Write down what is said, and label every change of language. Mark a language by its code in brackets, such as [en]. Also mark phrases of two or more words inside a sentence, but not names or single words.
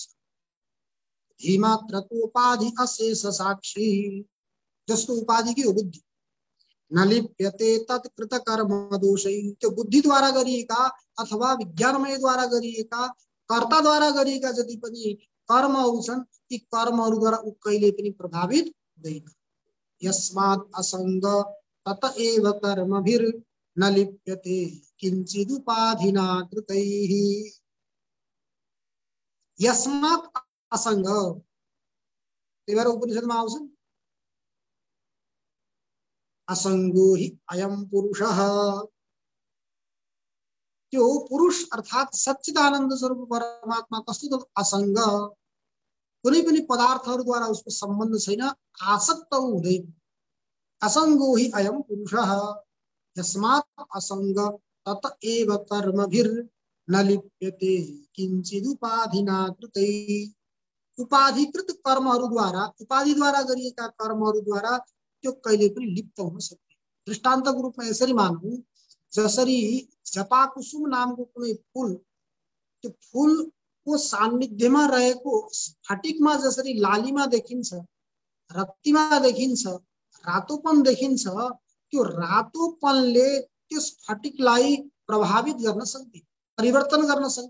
[sa] धीमात्रकोपाधि अशेष साक्षी, [ne] जसको उपाधि के हो बुद्धि। [sa] न लिप्यते तत्कृत कर्म दोषै, [ne] त्यो बुद्धिद्वारा गरिएका अथवा विज्ञानमयद्वारा गरिएका, कर्ताद्वारा गरिएका जति पनि कर्महरू छन् ती कर्महरूद्वारा ऊ कहिले पनि प्रभावित हुँदैन। [sa] यस्मात् असंग तत एव कर्मभिर्न लिप्यते किंचिदुपाधिना कृतैः। यस्मात् असंग, [ne] त्यही भएर उपनिषदमा आउँछ [sa] असंगो हि अयम पुरुषः। [ne] त्यो पुरुष अर्थात सच्चिदानन्द स्वरूप परमात्मा कस्तो असंग, कुनै पनि पदार्थहरूद्वारा उसको सम्बन्ध छैन, आसक्त हुँदैन। [sa] असंगो हि अयम पुरुषः यस्मात् असंग तत एव कर्मभिर्न लिप्यते किंचिदुपाधिना कृतैः। [ne] उपाधिकृत कर्महरूद्वारा, उपाधिद्वारा गरिएका कर्महरूद्वारा त्यो कहिले पनि लिप्त हुन सक्दैन। दृष्टान्तको रूपमा यसरी मानौं, जसरी जपाकुसुम नामको कुनै फूल, त्यो फूलको सान्निध्यमा रहेको स्फटिकमा जसरी लालीमा देखिन्छ, रक्तिमा देखिन्छ, रातोपन देखिन्छ, त्यो रातोपनले त्यो स्फटिकलाई प्रभावित गर्न सक्दैन, परिवर्तन गर्न सक्दैन।